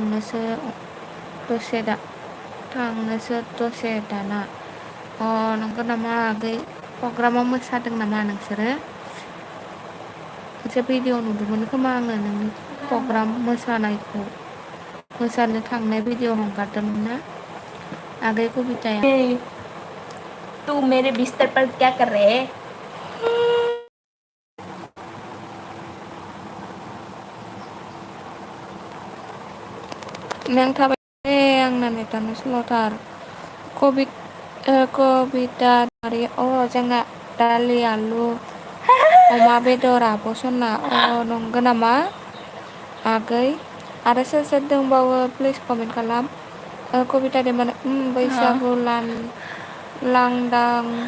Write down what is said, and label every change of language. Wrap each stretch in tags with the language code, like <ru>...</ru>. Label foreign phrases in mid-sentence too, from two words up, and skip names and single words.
<brx>थांनोसो दसे दाना नंगौ नामा आगै प्रग्रामाव मोसादों नामा नोंसोरो मोनसे भिडिअ नुदोंमोन खोमा आङो नोंनि प्रग्राम मोसानो थांनाय भिडिअ हगारदोंमोन ना आगै कबिताया</brx> <hi>तू मेरे बिस्तर पर क्या कर रहे है</hi> <brx>नांथाबाय आंना नेटानो स्ल'थार कबिता जोंना दालि आलु अमा बेदर आब' सना नंगौ नामा आगै आरो सोर सोर दंबावो</brx> <en>please comment</en> <brx>खालाम कबिता दैमारि बैसागु लांदां</brx>